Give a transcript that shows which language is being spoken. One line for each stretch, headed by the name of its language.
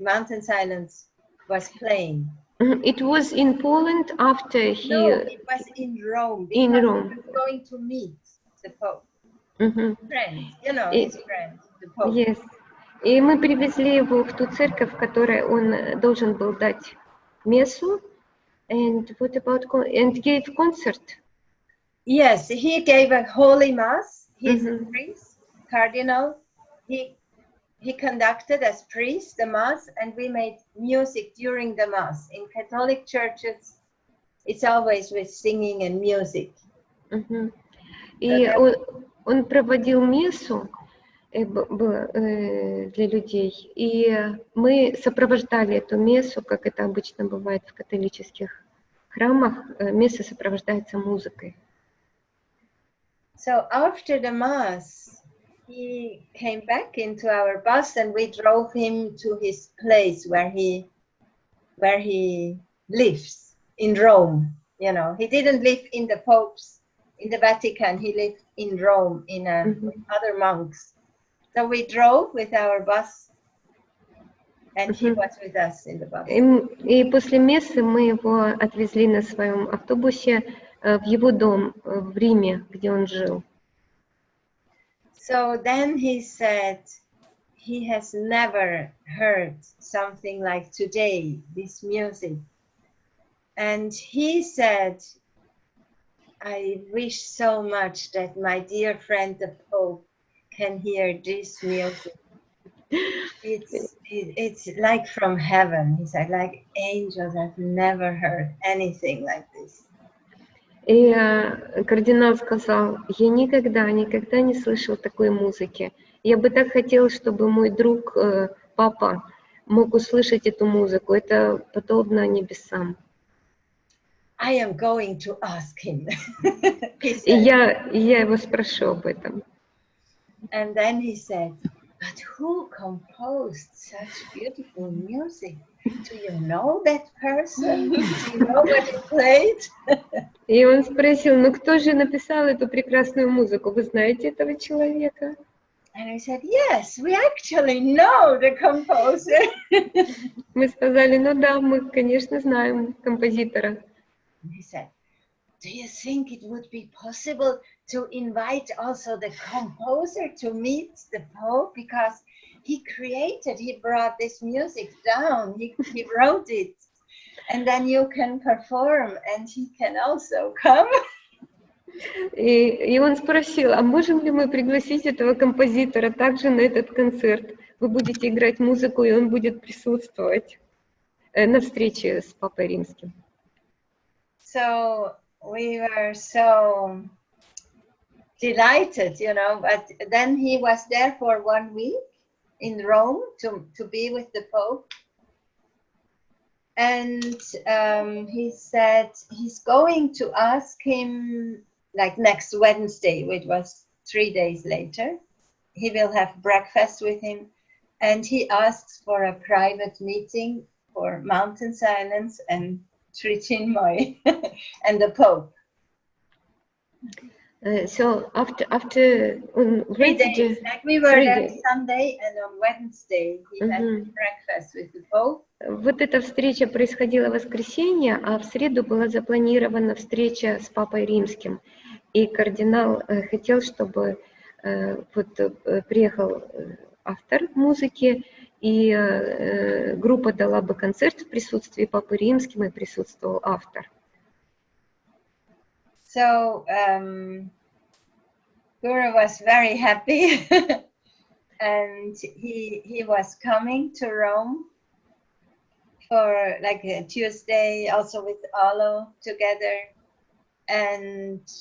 English: Mountain Silence was playing. It was in Poland after he... No, it was in Rome. In because Rome. he was going to meet the Pope. Мгм. Friend, you know,
Russian: И-
English: his friend, the Pope. Yes.
Russian: И мы привезли его в ту церковь, в которой он должен был дать мессу.
English: And what about and gave concert? Yes, he gave a holy mass. He's a Mhm. priest, cardinal. He conducted as priest the mass, and we made music during the mass. In Catholic churches, it's always with singing and music. Мгм.
Russian: И он проводил мессу для людей, и мы сопровождали эту мессу, как это обычно бывает в католических храмах. Месса сопровождается музыкой.
English: So after the mass, he came back into our bus, and we drove him to his place where he lives in Rome. You know, he didn't live in the Vatican. He lived in Rome with other monks. So we drove with our bus, and he was with us in the bus.
Russian: И после мессы мы его отвезли на своем автобусе в его дом в Риме, где он жил.
English: So then he said he has never heard something like today, this music. And he said, I wish so much that my dear friend the Pope can hear this music. It's like from heaven. He said, like angels. I've never heard anything like this.
Russian: И кардинал сказал, я никогда не слышал такой музыки. Я бы так хотел, чтобы мой друг, папа, мог услышать эту музыку. Это подобно небесам.
English: I am going to ask him.
Russian: И я его спрошу об этом.
English: And then he said, but who composed such beautiful music? Do you know that person? Do you know what he played?
Russian: И он спросил, ну кто же написал эту прекрасную музыку? Вы знаете этого человека?
English: And I said, yes, we actually know the composer.
Russian: Мы сказали, ну да, мы, конечно, знаем композитора.
English: And he said, do you think it would be possible to invite also the composer to meet the Pope? Because he brought this music down, he wrote it, and then you can perform, and he can also come.
Russian: И он спросил, а можем ли мы пригласить этого композитора также на этот концерт? Вы будете играть музыку, и он будет присутствовать на встрече с Папой Римским.
English: So we were so delighted, you know, but then he was there for 1 week in Rome to be with the Pope. And he said he's going to ask him, like next Wednesday, which was 3 days later, he will have breakfast with him. And he asks for a private meeting for Mountain Silence and Sri Chinmoy and the Pope. So after on 3 days, like we were there Sunday, and on Wednesday he had breakfast with the Pope.
Russian: Вот эта встреча происходила в воскресенье, а в среду была запланирована встреча с Папой Римским. И кардинал хотел, чтобы приехал автор музыки, и группа дала бы концерт в присутствии Папы Римским, и присутствовал автор.
English: So Guru was very happy, and he was coming to Rome for like a Tuesday, also with Alo together, and